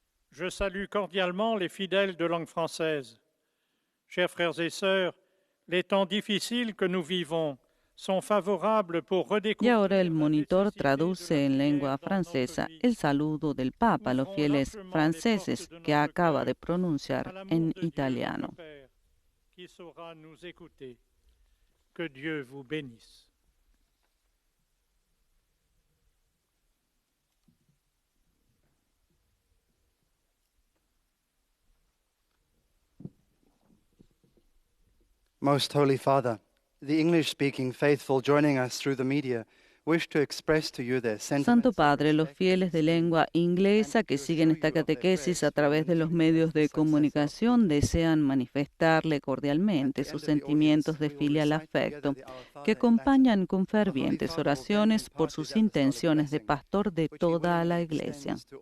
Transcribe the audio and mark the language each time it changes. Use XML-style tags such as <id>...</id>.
<fr>Je salue cordialement les fidèles de langue française. Chers frères et sœurs, les temps difficiles que nous vivons sont favorables pour redécouvrir.</fr> <es>Y ahora el monitor traduce en lengua francesa el saludo del Papa a los fieles franceses que acaba de pronunciar en italiano.</es> <fr>Qui saura nous écouter. Que Dieu vous bénisse.</fr> <en>Most Holy Father, the English-speaking faithful joining us through the media wish to express to you their sentiments.</en> <es>Santo Padre, los fieles de lengua inglesa que siguen esta catequesis a través de los medios de comunicación desean manifestarle cordialmente sus sentimientos de filial afecto, que acompañan con fervientes oraciones por sus intenciones de pastor de toda la Iglesia.</es>